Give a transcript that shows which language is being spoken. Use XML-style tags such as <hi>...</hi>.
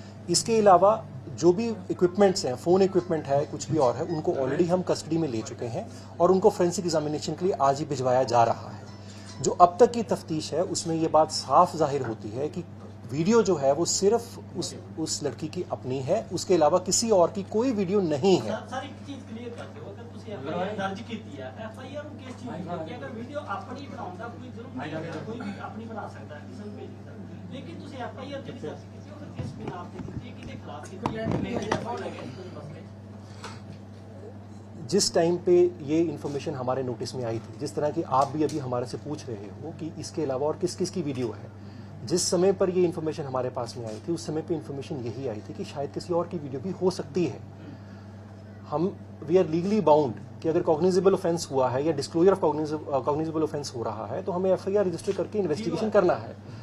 <hi>इसके अलावा जो भी इक्विपमेंट्स हैं, फ़ोन इक्विपमेंट है, कुछ भी और है, उनको ऑलरेडी हम कस्टडी में ले चुके हैं और उनको फोरेंसिक एग्जामिनेशन के लिए आज ही भिजवाया जा रहा है। जो अब तक की तफ्तीश है उसमें ये बात साफ जाहिर होती है कि वीडियो जो है वो सिर्फ उस लड़की की अपनी है, उसके अलावा किसी और की कोई वीडियो नहीं है। सर, एक चीज क्लियर करते हो, अगर</hi> <pa>ਤੁਸੀਂ एफआईआर दर्ज ਕੀਤੀ ਹੈ, एफआईआर ਨੂੰ ਕਿਸ ਚੀਜ਼ ਦੀ ਕਿ ਅਗਰ ਵੀਡੀਓ ਆਪਣੀ ਬਣਾਉਂਦਾ ਕੋਈ ਜ਼ਰੂਰ ਨਹੀਂ ਹੈ, ਕੋਈ ਵੀ ਆਪਣੀ ਬਣਾ ਸਕਦਾ ਹੈ, ਕਿਸੇ ਨੂੰ ਭੇਜ ਸਕਦਾ। ਲੇਕਿਨ ਤੁਸੀਂ एफआईआर ਜਿਹੜੀ ਦਰਜ ਕੀਤੀ ਉਹ ਕਿਸ ਬਿਨਾ ਤੇ ਕੀਤੀ, ਕਿਹਦੇ ਖਿਲਾਫ ਕੀਤੀ ਹੈ, ਮੇਰੇ ਅਕਾਊਂਟ ਲਗੇ ਤੁਸੀਂ ਬਸ</pa> <hi>जिस टाइम पे ये इन्फॉर्मेशन हमारे नोटिस में आई थी, जिस तरह की आप भी अभी हमारे से पूछ रहे हो कि इसके अलावा और किस किस की वीडियो है, जिस समय पर ये इन्फॉर्मेशन हमारे पास में आई थी उस समय पे इन्फॉर्मेशन यही आई थी कि शायद किसी और की वीडियो भी हो सकती है। हम वी आर लीगली बाउंड कि अगर कॉग्निजेबल ऑफेंस हुआ है या डिस्क्लोजर ऑफ कॉग्निजेबल ऑफेंस हो रहा है तो हमें एफआईआर रजिस्टर करके इन्वेस्टिगेशन करना है।</hi>